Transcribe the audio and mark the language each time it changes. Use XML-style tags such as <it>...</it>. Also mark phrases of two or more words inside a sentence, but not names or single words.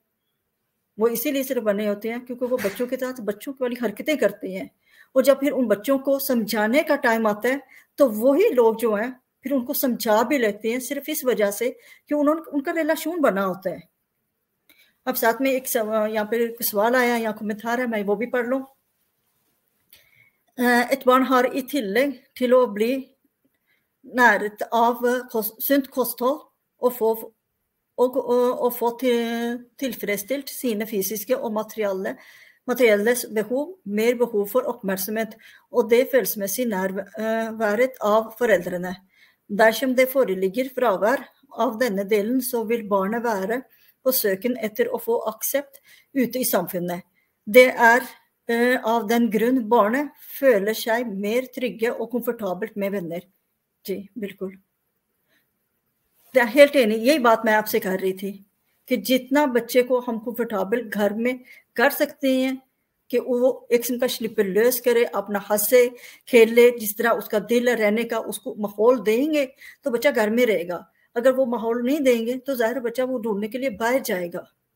<ur>وہ اسی لیے صرف بنے ہوتے ہیں کیونکہ وہ بچوں کے ساتھ بچوں والی حرکتیں کرتے ہیں. اور جب پھر ان بچوں کو سمجھانے کا ٹائم آتا ہے تو وہی لوگ جو ہیں پھر ان کو سمجھا بھی لیتے ہیں، صرف اس وجہ سے کہ ان کا ریلیشن بنا ہوتا ہے. اب ساتھ میں ایک یہاں پہ ایک سوال آیا، یہاں کومنٹار ہے، میں وہ بھی پڑھ لوں.</ur> <no>Et barn har i tillegg til å bli næret av sunt kosthold og få tilfredsstilt sine fysiske og materielle behov, mer behov for oppmerksomhet og det følelsesmessige nærværet av foreldrene. Dersom det foreligger fravær av denne delen, så vil barnet være på søken etter å få aksept ute i samfunnet. Det av den grunn barnet føler seg mer trygge og komfortabelt med venner.</no> <ur>جی بالکل، میں</ur> <no>helt enig،</no> <ur>یہی بات میں آپ سے کر رہی تھی کہ جتنا بچے کو ہم کمفرٹیبل گھر میں کر سکتے ہیں کہ وہ ایک قسم کا سلیپلیس کرے، اپنا ہنسے کھیلے، جس طرح اس کا دل رہنے کا اس کو ماحول دیں گے تو بچہ گھر میں رہے گا. اگر وہ ماحول نہیں دیں گے تو ظاہر بچہ وہ ڈھونڈنے کے لیے باہر جائے گا.</ur>